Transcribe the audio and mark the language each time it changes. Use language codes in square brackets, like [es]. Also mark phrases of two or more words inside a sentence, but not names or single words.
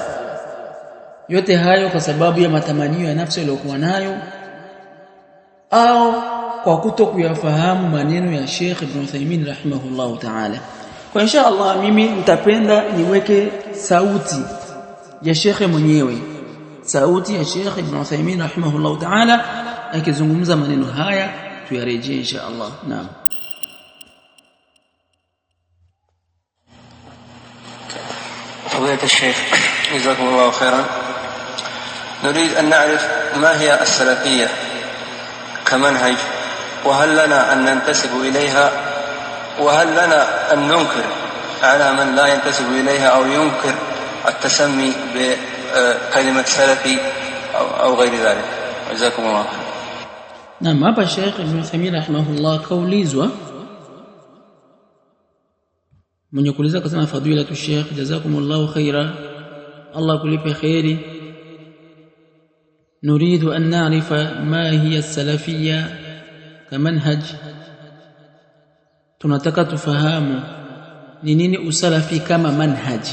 [sw] Yote hayo kwa sababu ya matamanio ya nafsi aliyokuwa nayo au kwa kutokuyafahamu maneno ya Sheikh Ibn Uthaymeen [ar] رحمه الله تعالى. [sw] Kwa [ar] إن شاء الله [sw] mimi nitapenda niweke sauti ya Sheikh mwenyewe, sauti ya Sheikh Ibn Uthaymeen [ar] رحمه الله تعالى [sw] akizungumza maneno haya, tuyarejee [ar] إن شاء الله. [sw] Naam. [ar] فضيلة الشيخ جزاكم الله خيرا، نريد أن نعرف ما هي السلفية كمنهج، وهل لنا أن ننتسب إليها، وهل لنا أن ننكر على من لا ينتسب إليها أو ينكر التسمي بكلمة سلفي أو غير ذلك. جزاكم الله خيرا. نعم. [sw] hapa Sheikh Ibn Uthaymeen rahimahullah kaulizwa, mwenye kuuliza akasema [ar] فضيلة الشيخ جزاكم الله خيرا, [sw] Allah kulipe khairi, [ar] نريد أن نعرف ما هي السلفية كمنهج, [sw] tunataka tufahamu ni nini usalafi kama manhaji.